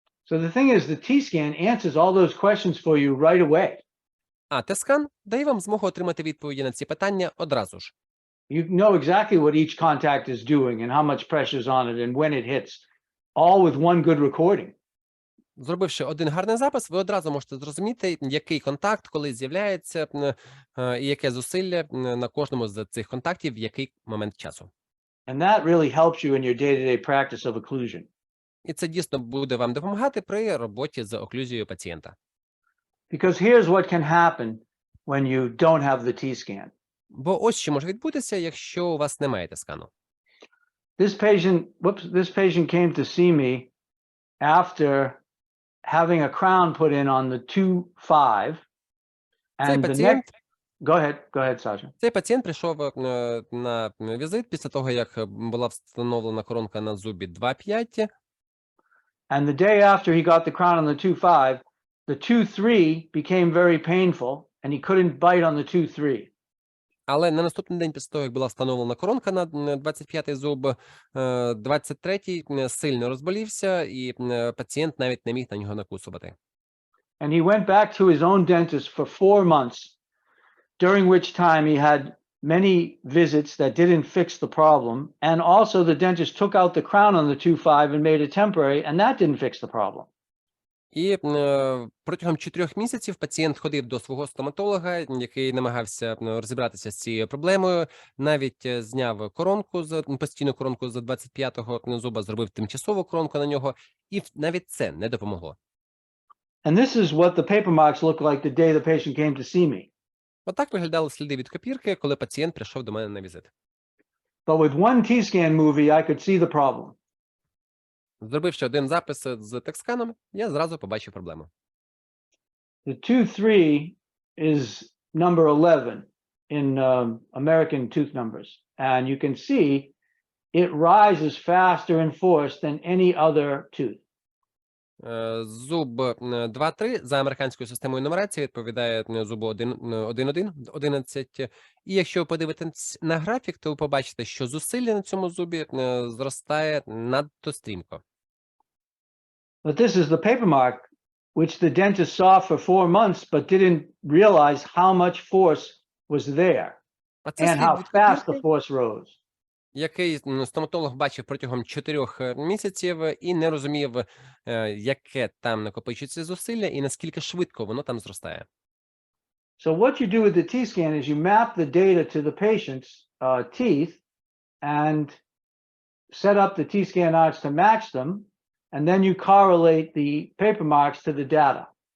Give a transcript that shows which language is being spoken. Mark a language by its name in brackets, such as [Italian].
[English] So the thing is, the T-scan answers all those questions for you right away. [Ukrainian] А Т-скан дає вам змогу отримати відповіді на ці питання одразу ж. [English] You know exactly what each contact is doing and how much pressure is on it and when it hits, all with one good recording. [Ukrainian] Зробивши один гарний запис, ви одразу можете зрозуміти, який контакт, коли з'являється, і яке зусилля на кожному з цих контактів, в який момент часу. [English] And that really helps you in your day-to-day practice of occlusion. [Ukrainian] І це дійсно буде вам допомагати при роботі з оклюзією пацієнта. [English] Because here's what can happen when you don't have the T-scan. [Ukrainian] Бо ось що може відбутися, якщо у вас немає Т-скану. [English] This patient came to see me after having a crown put in on the 2.5. And the next... Go ahead, Sasha. [Ukrainian] Цей пацієнт прийшов на візит після того, як була встановлена коронка на зубі 2.5. [English] And the day after he got the crown on the 2.5, the 2.3 became very painful and he couldn't bite on the 2.3. [Ukrainian] Але на наступний день після того, як була встановлена коронка на 25-й зуб, 23-й сильно розболівся, і пацієнт навіть не міг на нього накусувати. [English] And he went back to his own dentist for 4 months, during which time he had many visits that didn't fix the problem. And also the dentist took out the crown on the 2.5 and made it temporary, and that didn't fix the problem. [Ukrainian] І протягом 4 місяців пацієнт ходив до свого стоматолога, який намагався розібратися з цією проблемою, навіть зняв коронку, постійну коронку з 25-го зуба, зробив тимчасову коронку на нього, і навіть це не допомогло. [English] And this is what the paper marks look like the day the patient came to see me. [Ukrainian] Отак виглядали сліди від копірки, коли пацієнт прийшов до мене на візит. [English] But with one T-scan movie, I could see the problem. [Ukrainian] Зробивши один запис з тексканом, я зразу побачив проблему. [English] The 2.3 is number 11 in American tooth numbers. And you can see it rises faster in force than any other tooth. [Ukrainian] Зуб 2.3 за американською системою нумерації відповідає зубу 1.1, і якщо ви подивитесь на графік, то ви побачите, що зусилля на цьому зубі зростає надто стрімко. [English] But this is the paper mark, which the dentist saw for 4 months, but didn't realize how much force was there and how fast the force rose. [Ukrainian] Який стоматолог бачив протягом 4 місяців і не розумів, яке там накопичується зусилля і наскільки швидко воно там зростає. [English] So what you do with the T-scan is you map the data to the patient's teeth and set up the T-scan arts to match them, and then you correlate the paper marks to the data.